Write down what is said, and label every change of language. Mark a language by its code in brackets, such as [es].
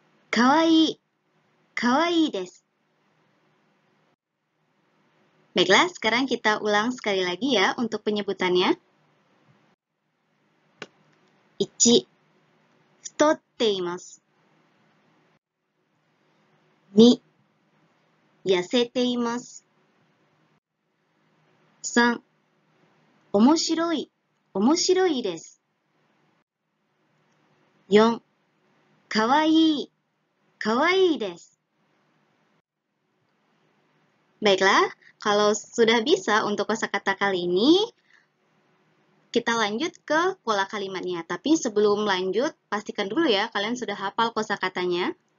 [ja] かわいい、かわいいです。 [id] Baiklah, sekarang kita ulang sekali lagi ya untuk penyebutannya. [ja] 1. 太っています。 2. 痩せています。 3. 面白い、面白いです。 4. かわいい、かわいいです。 [id] Baiklah, kalau sudah bisa untuk kosakata kali ini, kita lanjut ke pola kalimatnya. Tapi sebelum lanjut, pastikan dulu ya kalian sudah hafal kosakatanya.